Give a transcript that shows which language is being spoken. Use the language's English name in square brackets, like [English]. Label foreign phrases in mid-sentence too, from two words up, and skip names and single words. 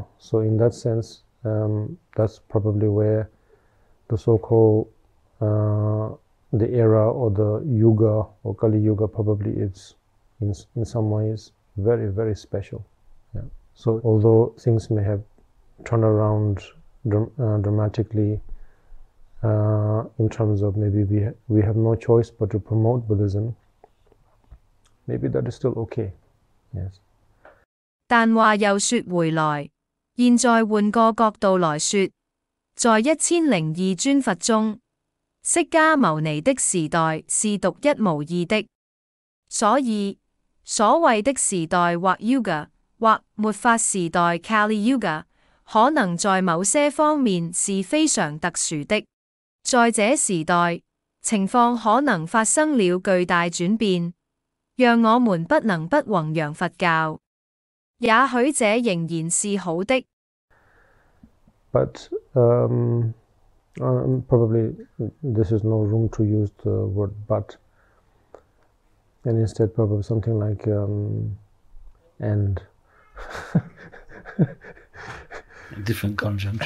[English] So in that sense, that's probably where the so-called the era or the Yuga or Kali Yuga probably is in some ways very, very special. Yeah. So although things may have turned around dramatically in terms of maybe we have no choice but to promote Buddhism, maybe that is still okay. Yes. [Chinese] 但話又說回來，現在換個角度來說，在1002尊佛中，釋迦牟尼的時代是獨一無二的，所以所謂的時代或 Yuga 或末法時代 Kali Yuga 可能在某些方面是非常特殊的。在這時代，情況可能發生了巨大轉變，讓我們不能不弘揚佛教。也許這仍然是好的。 [English] But probably this is no room to use the word but, and instead probably something like and. Different conjunction.